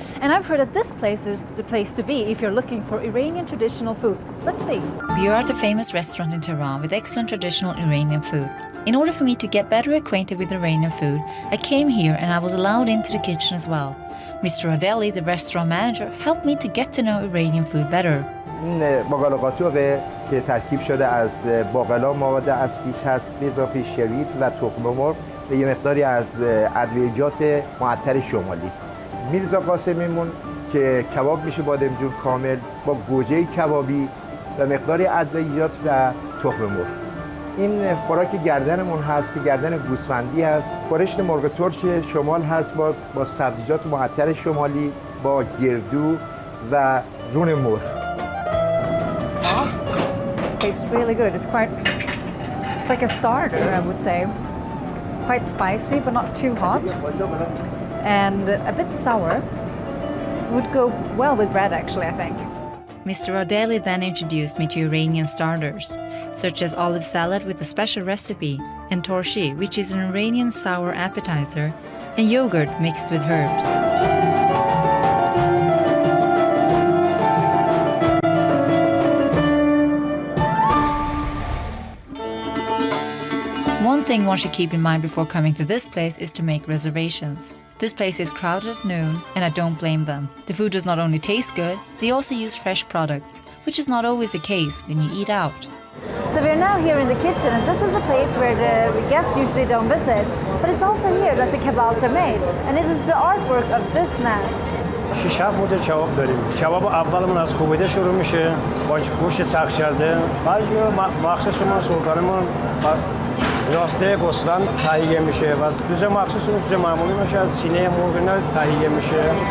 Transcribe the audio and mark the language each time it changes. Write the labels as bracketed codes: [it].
[en] And I've heard that this place is the place to be if you're looking for Iranian traditional food. Let's see. We are at a famous restaurant in Tehran with excellent traditional Iranian food. In order for me to get better acquainted with Iranian food, I came here and I was allowed into the kitchen as well. Mr. Adeli, the restaurant manager, helped me to get to know Iranian food better. [fa] این باقلا قاطوقه که ترکیب شده از باقلا مواد اصلیش هست به اضافه شوید و تخم مرغ و یه مقداری از ادویجات معطر شمالی. میرزا قاسمیمون که کباب میشه بادمجون کامل با گوجه کبابی و مقداری ادویجات و تخم مرغ. این خوراک گردنمون هست که گردن گوسفندی هست. خورشت مرغ ترش شمال هست با سبزیجات معطر شمالی با گردو و رون مرغ. [en] Tastes really good. It's like a starter, I would say. Quite spicy, but not too hot. And a bit sour. Would go well with bread, actually, I think. Mr. Adeli then introduced me to Iranian starters, such as olive salad with a special recipe, and torshi, which is an Iranian sour appetizer, and yogurt mixed with herbs. One thing one should keep in mind before coming to this place is to make reservations. This place is crowded at noon, and I don't blame them. The food does not only taste good, they also use fresh products, which is not always the case when you eat out. So we're now here in the kitchen, and this is the place where the guests usually don't visit. But it's also here that the kebabs are made, and it is the artwork of this man. [fa] 6 مدل کباب داریم. کباب اولمون از کوبیده شروع میشه با گوشت سرخ کرده. بعد مخصوص ما سلطانمون راسته گوسفند تهیه میشه و جوجه مخصوص اون جوجه معمولی میشه از سینه مرغ اینا تهیه میشه.